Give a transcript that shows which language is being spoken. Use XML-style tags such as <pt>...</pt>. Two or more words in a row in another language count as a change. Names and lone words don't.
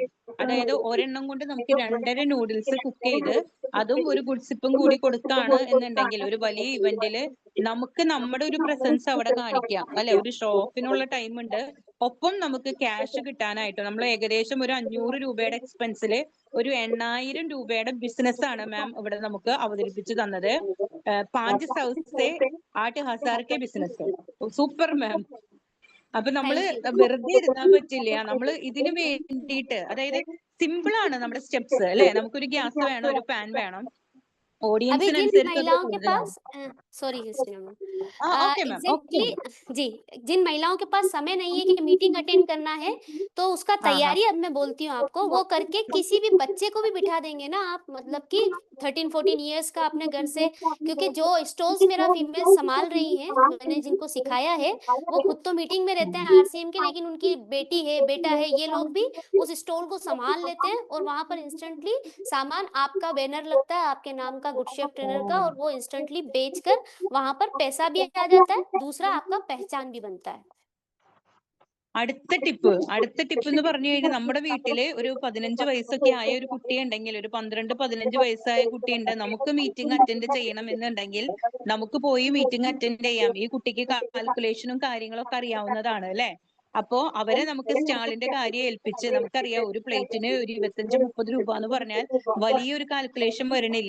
<ml>അതായത് ഒരെണ്ണം കൊണ്ട് നമുക്ക് 2.5</ml> <en>noodles cook</en> <ml>ചെയ്ത് അതും ഒരു ഗുഡ് സിപ്പും കൂടി കൊടുക്കുകയാണ് എന്നുണ്ടെങ്കിൽ ഒരു വലിയ ഇവന്റില് നമുക്ക് നമ്മുടെ ഒരു പ്രസൻസ് അവിടെ കാണിക്കാം അല്ലെ. ഒരു</ml> <en>show off time</en> <ml>ഉണ്ട്, ഒപ്പം നമുക്ക് ക്യാഷ് കിട്ടാനായിട്ട് നമ്മൾ ഏകദേശം ഒരു 500 രൂപയുടെ എക്സ്പെൻസില് ഒരു 8000 രൂപയുടെ ബിസിനസ് ആണ് മാം ഇവിടെ നമുക്ക് അവതരിപ്പിച്ചു തന്നത്.</ml> <hi>500 से 8000 के ബിസിനസ്.</hi> <en>super ma'am.</en> <ml>അപ്പൊ നമ്മള് വെറുതെ ഇരുന്നാൻ പറ്റില്ല, നമ്മള് ഇതിനു വേണ്ടിയിട്ട്, അതായത് സിമ്പിൾ ആണ് നമ്മുടെ സ്റ്റെപ്സ് അല്ലെ. നമുക്കൊരു ഗ്യാസ് വേണം, ഒരു പാൻ വേണം,</ml> <hi>अभी जिन</hi> <ml>ഓഡിയൻസിനനുസരിച്ച് അത്</ml> <hi>महिलाओं के</hi> <ml>കൂടുതലാണ്.</ml> <hi>पास सॉरी</hi> <en>okay ma'am, okay.</en> <hi>एग्जैक्टली जी, जिन महिलाओं के पास समय नहीं है कि</hi> <en>meeting attend</en> <hi>करना है, तो उसका तैयारी अब मैं बोलती हूँ आपको, वो करके किसी भी बच्चे को भी बिठा देंगे ना आप, मतलब कि 13-14 इयर्स का अपने घर से, क्योंकि जो स्टॉल्स मेरा फीमेल संभाल रही हैं, मैंने जिनको सिखाया है वो खुद तो मीटिंग में रहते हैं RCM के, लेकिन उनकी बेटी है, बेटा है, ये लोग भी उस स्टॉल को संभाल लेते हैं, और वहां पर इंस्टेंटली सामान, आपका बैनर लगता है आपके नाम का</hi> <en>good chef trainer</en> <hi>का, और वो इंस्टेंटली बेचकर वहां पर पैसा भी आ जाता है, दूसरा आपका पहचान भी बनता है।</hi> <ml>അടുത്ത ടിപ്പ് എന്ന് പറഞ്ഞു കഴിഞ്ഞാൽ, നമ്മുടെ വീട്ടില് ഒരു 15 വയസ്സൊക്കെ ആയ ഒരു കുട്ടി ഉണ്ടെങ്കിൽ, ഒരു 12-15 വയസ്സായ കുട്ടിയുണ്ട്, നമുക്ക്</ml> <en>meeting attend</en> <ml>ചെയ്യണം എന്നുണ്ടെങ്കിൽ നമുക്ക് പോയി</ml> <en>meeting attend</en> <ml>ചെയ്യാം. ഈ കുട്ടിക്ക് കാൽക്കുലേഷനും കാര്യങ്ങളൊക്കെ അറിയാവുന്നതാണ് അല്ലെ. അപ്പോ അവരെ നമുക്ക് സ്റ്റാളിന്റെ കാര്യം ഏൽപ്പിച്ച്, നമുക്കറിയാം ഒരു പ്ലേറ്റിന് ഒരു 25-30 രൂപ എന്ന് പറഞ്ഞാൽ വലിയൊരു കാൽക്കുലേഷൻ വരണില്ല.</ml>